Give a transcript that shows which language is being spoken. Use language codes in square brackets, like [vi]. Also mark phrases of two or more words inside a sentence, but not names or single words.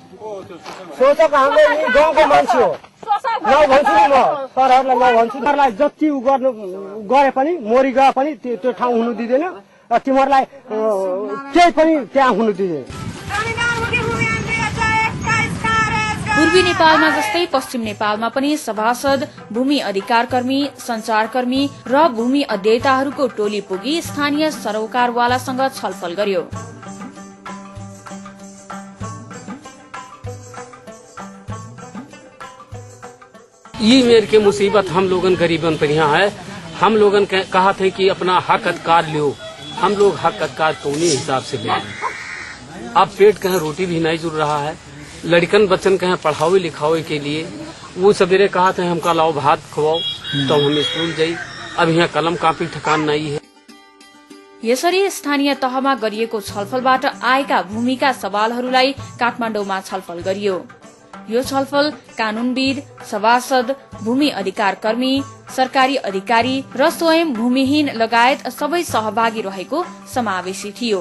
[ne] शोषक हाम्रो यही गाउँको मान्छे हो। नभन्छु नि म सरहरूलाई, नभन्छु तिमीहरूलाई जति गर्नु गरे पनि मोरी गए पनि त्यो ठाउँ हुनु दिँदैन र तिमीहरूलाई केही पनि त्यहाँ हुनु दिँदैन। पूर्वी नेपालमा जस्तै पश्चिम नेपालमा पनि सभासद, भूमि अधिकार कर्मी, संचारकर्मी र भूमि अध्येताहरूको टोली पुगी स्थानीय सरोकारवालासँग छलफल गर्यो। [awa] ये मेर के मुसीबत हम लोगन गरीबन पर यहाँ है। हम लोगन कहा थे कि अपना हक अधिकार लो, हम लोग हक अधिकार कौनी हिसाब से ले। अब पेट कहीं रोटी भी नहीं जुड़ रहा है, लड़कन बच्चन कहीं पढ़ावे लिखावे के लिए वो सवेरे कहा थे हमका लाओ भात खवाओ तो हम स्कूल जाई। अब यहाँ कलम कापी ठकान नहीं है। [ne] यसरी स्थानीय तहमा गरिएको छलफलबाट आएका भूमिका सवालहरूलाई काठमाडौँमा छलफल गरियो। यो छलफल कानूनविद, सभासद, भूमि अधिकार कर्मी, सरकारी अधिकारी र स्वयं भूमिहीन लगायत सबै सहभागी रहेको समावेशी थियो।